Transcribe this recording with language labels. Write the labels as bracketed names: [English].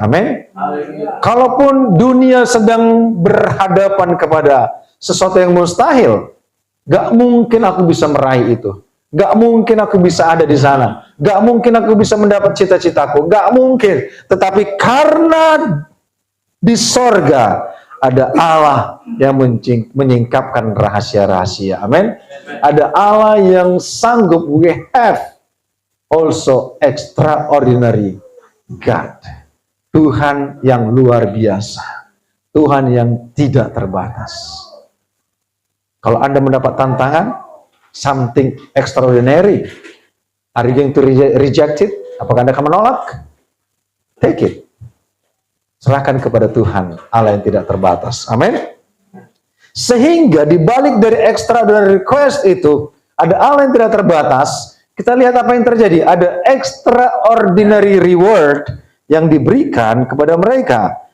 [Indonesian] Amin. Kalaupun dunia sedang berhadapan kepada sesuatu yang mustahil, gak mungkin aku bisa meraih itu. Gak mungkin aku bisa ada di sana. Gak mungkin aku bisa mendapat cita-citaku. Gak mungkin. Tetapi karena di sorga ada Allah yang menyingkapkan rahasia-rahasia. Amin. Ada Allah yang sanggup. [English] We have also extraordinary God. [Indonesian] Tuhan yang luar biasa. Tuhan yang tidak terbatas. Kalau Anda mendapat tantangan, [English] something extraordinary, are you going to reject it? [Indonesian] Apakah Anda akan menolak? [English] Take it. [Indonesian] Serahkan kepada Tuhan, Allah yang tidak terbatas. Amin. Sehingga di balik dari extraordinary request itu, ada Allah yang tidak terbatas. Kita lihat apa yang terjadi. Ada extraordinary reward yang diberikan kepada mereka.